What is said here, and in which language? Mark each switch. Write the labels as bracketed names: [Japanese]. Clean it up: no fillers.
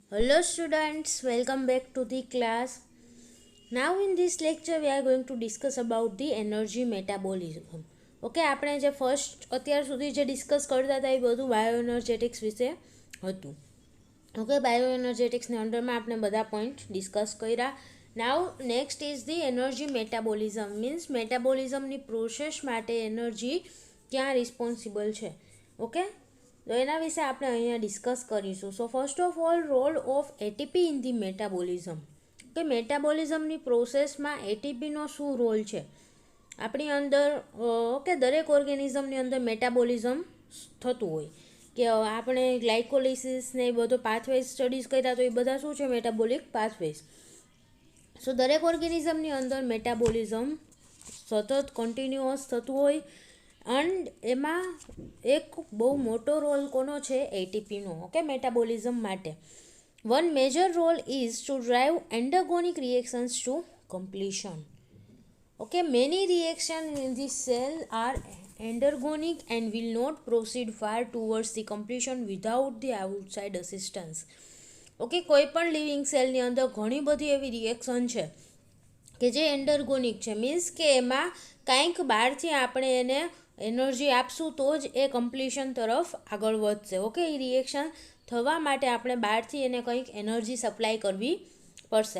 [English] Hello students, welcome back to the class. Now in this lecture we are going to discuss about the energy metabolism. [Gujarati] Okay, આપણે જે first અત્યાર સુધી જે discuss કરતા હતા એ બધું બાયોએનર્જેટિક્સ વિશે હતું. ઓકે, બાયોએનર્જેટિક્સની અંડરમાં આપણે બધા પોઈન્ટ ડિસ્કસ કર્યા. [English] now next is the energy metabolism, [Gujarati] means મેટાબોલિઝમની process માટે એનર્જી ક્યાં રિસ્પોન્સિબલ છે. ઓકે, તો એના વિશે આપણે અહીંયા ડિસ્કસ કરીશું. [English] So first of all, role of ATP in the metabolism. [Gujarati] કે મેટાબોલિઝમની પ્રોસેસમાં એટીપીનો શું રોલ છે આપણી અંદર. ઓકે, દરેક ઓર્ગેનિઝમની અંદર મેટાબોલિઝમ થતું હોય કે આપણે ગ્લાયકોલિસિસ ને એ બધો પાથવેઝ સ્ટડીઝ કર્યા તો એ બધા શું છે, મેટાબોલિક પાથવેઝ. સો દરેક ઓર્ગેનિઝમની અંદર મેટાબોલિઝમ સતત કન્ટિન્યુઅસ થતું હોય. એન્ડ એમાં એક બહુ મોટો રોલ કોનો છે, એટીપીનો. [English] okay, [Gujarati] મેટાબોલિઝમ માટે [English] One major role is to drive endergonic reactions to completion. Okay, many reactions in the cell are endergonic and will not proceed far towards the completion without the outside assistance. [Gujarati] Okay, કોઈ પણ living સેલની અંદર ઘણી બધી એવી reaction છે કે જે એન્ડરગોનિક છે, મીન્સ કે એમાં કાંઈક બહારથી આપણે એને એનર્જી આપશું તો જ એ કમ્પ્લીશન તરફ આગળ વધશે. ઓકે, એ રિએક્શન થવા માટે આપણે બહારથી એને કંઈક એનર્જી સપ્લાય કરવી પડશે.